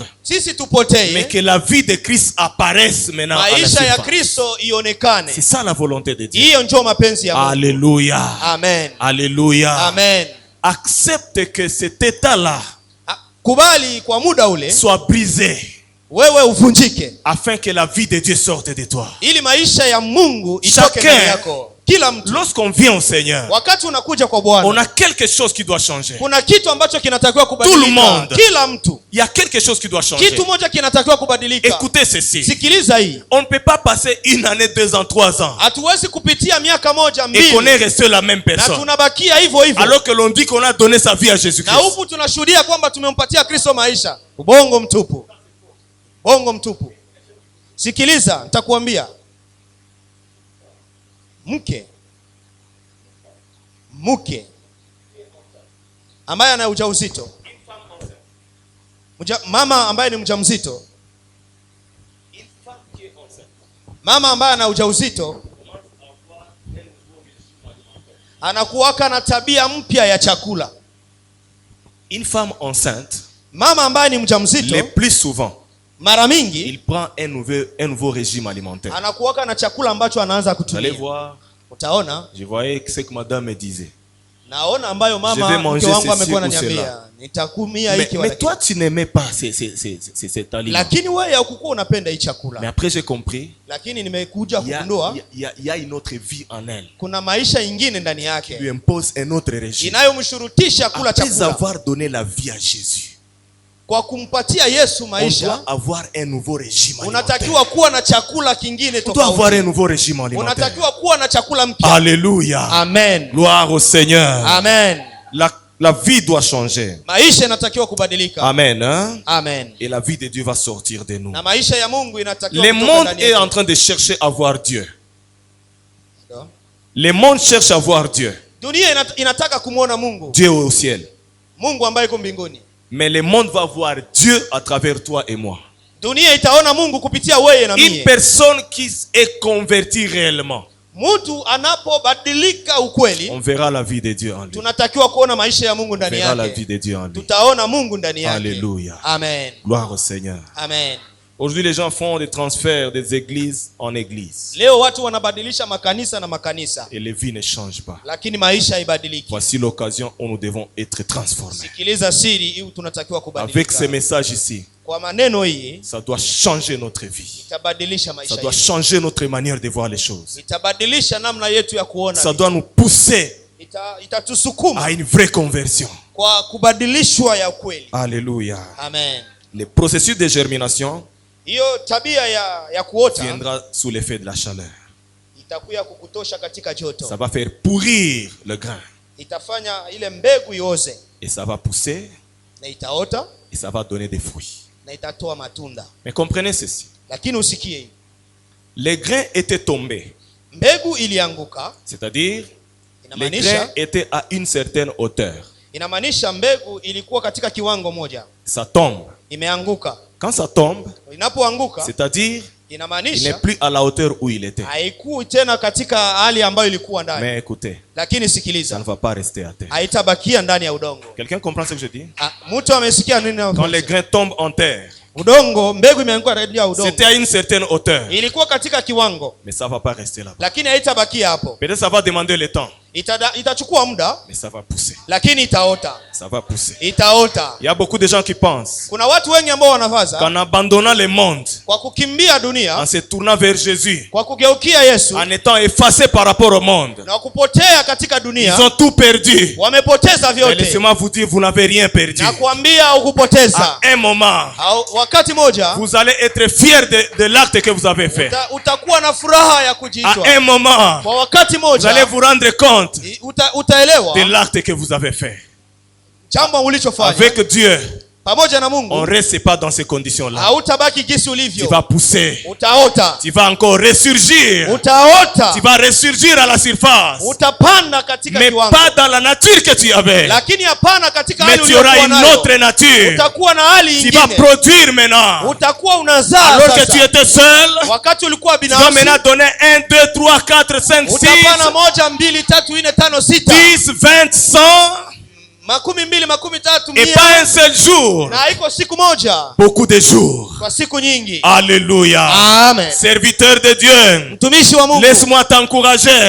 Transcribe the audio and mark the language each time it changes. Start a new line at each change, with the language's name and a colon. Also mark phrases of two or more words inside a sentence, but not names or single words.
Swahili: Sisi tupotee.
French: Mais que la vie de Christ apparaisse maintenant à la
Swahili: maisha ya
French: surface.
Swahili: Kristo ionekane.
French: C'est ça la volonté de Dieu.
Swahili: Hiyo ndio mapenzi ya Mungu.
French: Alléluia. Amen. Alléluia. Amen. Accepte que cet état-là
Swahili: kubali kwa muda ule
French: soit brisé,
Swahili: wewe uvunjike,
French: afin que la vie de Dieu sorte de toi.
Swahili: ili maisha ya Mungu itoke ndani yako. Kila mtu,
French: lorsqu'on vient au Seigneur,
Swahili: wakati unakuja kwa Bwana,
French: on a quelque chose qui doit changer.
Swahili: kuna kitu ambacho kinatakiwa kubadilika.
French: Tout le monde.
Swahili: Kila mtu,
French: il y a quelque chose qui doit changer.
Swahili: kitu moja kinatakiwa kubadilika.
French: Écoutez ceci.
Swahili: Sikiliza hii.
French: On ne peut pas passer une année, 2 ans, 3 ans
Swahili: hatuwezi kupitia miaka moja
French: et
Swahili: mbili
French: qu'on est resté la même
Swahili: na
French: personne,
Swahili: tunabakia hivyo hivyo,
French: alors que l'on dit qu'on a donné sa vie à
Swahili: na
French: Jésus-Christ.
Swahili: huku tunashuhudia kwamba tumempatia Kristo maisha. Bongo mtupu, bongo mtupu. Sikiliza, nitakuambia, mke ambaye ana ujauzito, mama ambaye ni mjamzito, mama ambaye ana ujauzito anakuwaka na tabia mpya ya chakula.
French: Une femme enceinte,
Swahili: mama ambaye ni mjamzito,
French: le plus souvent,
Swahili: mara mingi
French: il prend un nouveau régime alimentaire.
Swahili: anakuwaka na chakula ambacho anaanza
French: Vous allez
Swahili: kutumia.
French: voir,
Swahili: Utaona,
French: je voyais ce que madame me disait.
Swahili: naona ambayo
French: Je vais
Swahili: mama
French: manger
Swahili: mke wangu
French: ceci
Swahili: amekuwa
French: ou
Swahili: ananiambia
French: cela.
Swahili: nitakumia hiki
French: Mais
Swahili: wala
French: toi,
Swahili: kile.
French: tu n'aimais pas cet aliment.
Swahili: Lakini wewe haukuwa unapenda hii
French: Mais
Swahili: chakula.
French: après, j'ai compris,
Swahili: Lakini nimekuja
French: il y a,
Swahili: kugundua
French: il y a une autre vie en elle.
Swahili: kuna maisha ingine ndani
French: Lui
Swahili: yake
French: impose un autre régime.
Swahili: inayomshurutisha kula
French: Après
Swahili: chakula.
French: avoir donné la vie à Jésus,
Swahili: Kwa kumpatia Yesu
French: on
Swahili: maisha,
French: doit avoir un nouveau régime alimentaire.
Swahili: unatakiwa kuwa na chakula kingine
French: On doit avoir
Swahili: tofauti.
French: un nouveau régime alimentaire.
Swahili: Unatakiwa kuwa na chakula mpya.
French: Alléluia. Amen. Gloire au Seigneur. Amen. La vie doit changer.
Swahili: Maisha yanatakiwa kubadilika.
French: Amen. Hein? Amen. Et la vie de Dieu va sortir de nous.
Swahili: Na maisha ya Mungu inatakiwa
French: Le
Swahili: kutoka
French: monde
Swahili: ndani
French: est
Swahili: yetu.
French: en train de chercher à voir Dieu. Le monde cherche à voir Dieu.
Swahili: Dunia inataka kumwona Mungu.
French: Dieu au ciel.
Swahili: Mungu ambaye yuko mbinguni.
French: Mais le monde va voir Dieu à travers toi et moi.
Swahili: Dunia itaona Mungu kupitia wewe na
French: Une
Swahili: mimi.
French: personne qui est convertie réellement,
Swahili: Mtu anapobadilika ukweli,
French: on verra la vie de Dieu en lui.
Swahili: tunatakiwa kuona maisha ya Mungu
French: On
Swahili: ndani
French: verra la vie
Swahili: yake.
French: de Dieu en lui.
Swahili: Tutaona Mungu ndani yake.
French: Alléluia. Amen. Gloire au Seigneur. Amen. Aujourd'hui, les gens font des transferts des églises en églises.
Swahili: Leo watu wanabadilisha makanisa na makanisa,
French: Et les vies ne changent pas.
Swahili: lakini maisha haibadiliki.
French: Voici l'occasion où nous devons être transformés.
Swahili: Sikiliza siri hii, tunatakiwa
French: Avec
Swahili: kubadilika.
French: ces messages ici,
Swahili: Kwa maneno hii
French: ça doit changer notre vie.
Swahili: itabadilisha
French: Ça
Swahili: maisha
French: doit
Swahili: yetu.
French: changer notre manière de voir les choses.
Swahili: Itabadilisha namna yetu ya kuona.
French: Ça doit nous pousser
Swahili: Itatusukuma
French: à une vraie conversion.
Swahili: kwa kubadilishwa ya kweli.
French: Alléluia. Amen. Le processus de germination
Swahili: Hiyo tabia ya kuota
French: viendra sous l'effet de la chaleur.
Swahili: itakuya kukutosha katika joto.
French: Ça va faire pourrir le grain.
Swahili: Itafanya ile mbegu ioze
French: Et ça va pousser
Swahili: na itaota
French: et ça va donner des fruits.
Swahili: na itatoa matunda.
French: Mais comprenez ceci.
Swahili: Lakini usikie hii.
French: Les grains étaient tombés.
Swahili: Mbegu ilianguka,
French: C'est-à-dire, les
Swahili: inamaanisha
French: grains étaient à une certaine hauteur.
Swahili: mbegu ilikuwa katika kiwango moja.
French: Ça tombe.
Swahili: Imeanguka.
French: Quand ça tombe,
Swahili: Inapoanguka,
French: c'est-à-dire, il n'est
Swahili: inamaanisha
French: plus à la hauteur où il était.
Swahili: haikui tena katika hali ambayo ilikuwa ndani.
French: Mais écoutez,
Swahili: Lakini
French: ça
Swahili: sikiliza,
French: ne va pas rester à terre.
Swahili: haitabakia ndani ya udongo.
French: Quelqu'un comprend ce que je dis?
Swahili: Mtu amesikia nini?
French: Quand les grains tombent en terre,
Swahili: Udongo, mbegu imeanguka ndani ya udongo.
French: c'était à une certaine hauteur.
Swahili: Ilikuwa katika kiwango,
French: Mais ça ne va pas rester là-bas.
Swahili: lakini haitabakia hapo.
French: Peut-être ça va demander le temps.
Swahili: Itachukua muda,
French: mais ça va pousser.
Swahili: Lakini itaota.
French: Ça va pousser.
Swahili: Itaota.
French: Il y a beaucoup de gens qui pensent
Swahili: Kuna watu wengi ambao wanawaza
French: qu'en abandonnant le monde,
Swahili: kwa kukimbia dunia,
French: en se tournant vers Jésus,
Swahili: kwa kugeukia Yesu,
French: en étant effacés par rapport au monde,
Swahili: na kupotea katika dunia,
French: ils ont tout perdu.
Swahili: Wamepoteza vyote.
French: Mais laissez-moi vous dire, vous n'avez rien perdu.
Swahili: Na kuambia ukupoteza.
French: À un moment,
Swahili: wakati moja,
French: vous allez être fiers de l'acte que vous avez fait.
Swahili: Utakuwa na furaha ya kujiitwa.
French: À un moment,
Swahili: kwa wakati moja,
French: vous allez vous rendre compte
Swahili: utaelewa
French: de l'acte que vous avez fait.
Swahili: Jambo ulichofanya.
French: Avec Dieu,
Swahili: pamoja na Mungu,
French: on ne reste pas dans ces conditions-là.
Swahili: Hautabaki jinsi ulivyo.
French: Tu vas pousser.
Swahili: Utaota.
French: Tu vas encore ressurgir.
Swahili: Utaota.
French: Tu vas ressurgir à la surface.
Swahili: Utapanda katika
French: mais
Swahili: kiwango.
French: Pas dans la nature que tu avais.
Swahili: Lakini hapana katika
French: mais
Swahili: hali
French: tu auras une autre nature.
Swahili: Utakuwa na hali nyingine.
French: Tu vas produire maintenant.
Swahili: Utakuwa unazaa.
French: Alors que tu étais seul,
Swahili: wakati ulikuwa binafsi,
French: tu vas maintenant donner 1, 2, 3, 4, 5, 6.
Swahili: Utapana 1, 2, 3, 4, 5, 6.
French: 10, 20, 100. Et pas un seul jour. Beaucoup de jours. Alléluia. Amen. Serviteur de Dieu, laisse-moi t'encourager.